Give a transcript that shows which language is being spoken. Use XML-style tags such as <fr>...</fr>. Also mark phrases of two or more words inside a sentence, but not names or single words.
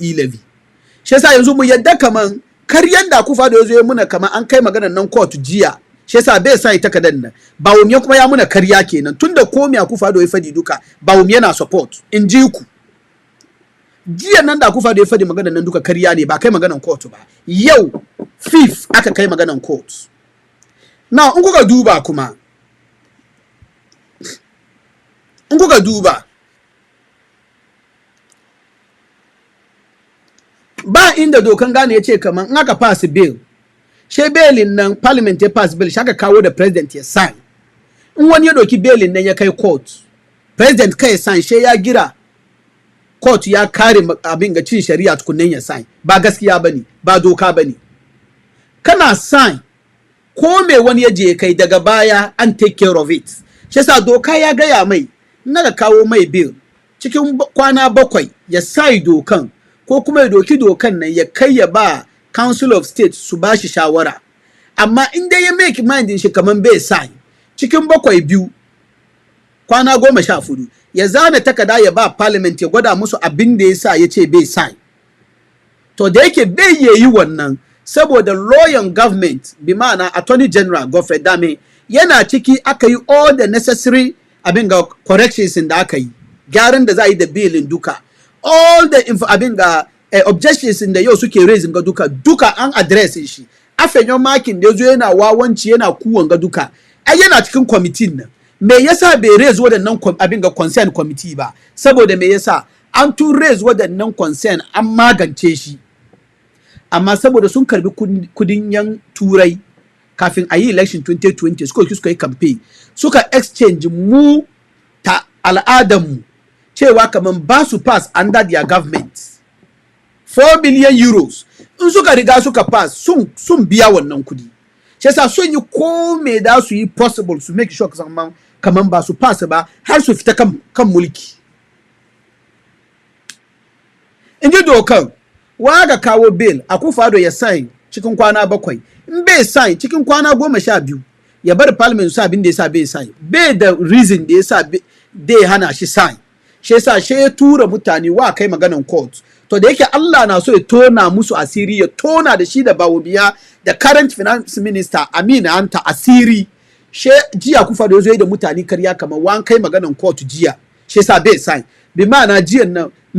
<ha>E-levy shi yasa yanzu mu yadda kaman karyan da Akufo-Addo ya zo muna kaman an kai maganar nan court jiya shi yasa bai sai takadan nan Bawumia kuma ya muna karya kenan tunda komai Akufo-Addo ya fadi duka Bawumia na support in ji ku jiya nan da Akufo-Addo ya fadi maganar nan duka karya ne ba kai maganar court ba yau 5th aka kai maganar court now in kuka duba kuma ba inda dokan Ghana ya ce kaman in aka</ha> <en>pass bill</en> <ha>she bailin nan parliament ya pass bill shaka kawo da president ya sign in wani ya doki bailin nan ya kai court president kai sign she ya gira court ya kare abin ga cin shari'a tukunnen ya sign ba gaskiya bane ba doka bane kana sign ko me wani ya je kai daga baya an</ha> <en>take care of it</en> <ha>shi yasa doka ya gaya mai naga kawo mai bill cikin kwana 7 ya sai dokan ko kuma ya doki dokan nan ya kai ya ba</ha> <en>council of state</en> <ha>su ba shi shawara amma in dai ya</ha> <en>make mind</en> <ha>shi kaman bai sai cikin 7 kwana 14 ya zana takada ya ba parliament ya gwada musu abin da yasa yace bai sai to da yake bai yi wannan saboda</ha> <en>lawyer government</en> <ha>bi ma'ana</ha> <en>attorney general</en> <ha>Godfrey Dame yana ciki aka yi</ha> <en>all the necessary</en> <ha>abin ga corrections da aka yi gyaran da za a yi da bilin duka</ha> <en>all the</en> <ha>abin ga objections da yau suke raising ga duka an address shi afenyo makin da yazo yana wawanci yana kuwan ga duka ai yana cikin committee nan me yasa bai raise wadannan abin ga</ha> <en>concern committee</en> <ha>ba saboda me yasa an tun raise wadannan concern an magance shi amma saboda sun karbi kudin yan turai kafin a yi election 2020 suka yi campaign suka exchange mu ta al'adarmu cewa kaman ba su pass</ha> <en>under their government 4 billion euros</en> <ha>in suka riga suka pass sun biya wannan kudi shi yasa sun yi ko me da su yi possible su</ha> <en>make sure</en> <ha>kaman ba su pass ba har su fita kan mulki in ji dokan waga kawo bill Akufo-Addo ya sign cikin kwana 7 in bai sign cikin kwana 12 ya bar parliament su abin da yasa bai sign bai da reason da yasa dai hana shi sign shi yasa shi ya tura mutane wa kai maganan court to da yake Allah na so ya tona musu asiri ya tona da shi da Bawumia da</ha> <en>current finance minister</en> <ha>Amin anta asiri shi jiya Akufo-Addo ya zo da mutane karya kamar wan kai maganan court jiya shi yasa bai sign bi ma'ana jiyan nan</ha>